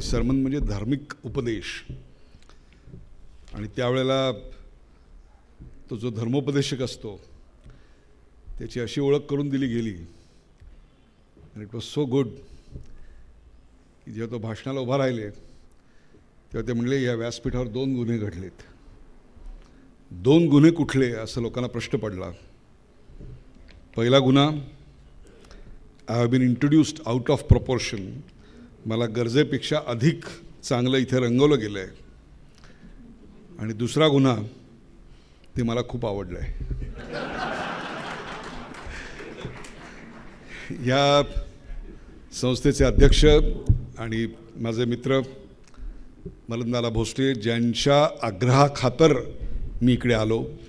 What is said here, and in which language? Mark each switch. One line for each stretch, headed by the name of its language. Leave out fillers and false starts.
Marathi: सरमन म्हणजे धार्मिक उपदेश. आणि त्यावेळेला तो जो धर्मोपदेशक असतो त्याची अशी ओळख करून दिली गेली.
English: it was so good
Marathi: की जेव्हा तो भाषणाला उभा राहिले तेव्हा ते म्हणले या व्यासपीठावर 2 गुन्हे घडलेत. 2 गुन्हे कुठले असं लोकांना प्रश्न पडला. पहिला गुन्हा,
English: I have been introduced out of proportion.
Marathi: मला गरजेपेक्षा अधिक चांगलं इथे रंगवलं गेलं आहे. आणि दुसरा गुन्हा, ते मला खूप आवडलं आहे. या संस्थेचे अध्यक्ष आणि माझे मित्र मलंदाला भोसले ज्यांच्या आग्रहाखातर मी इकडे आलो.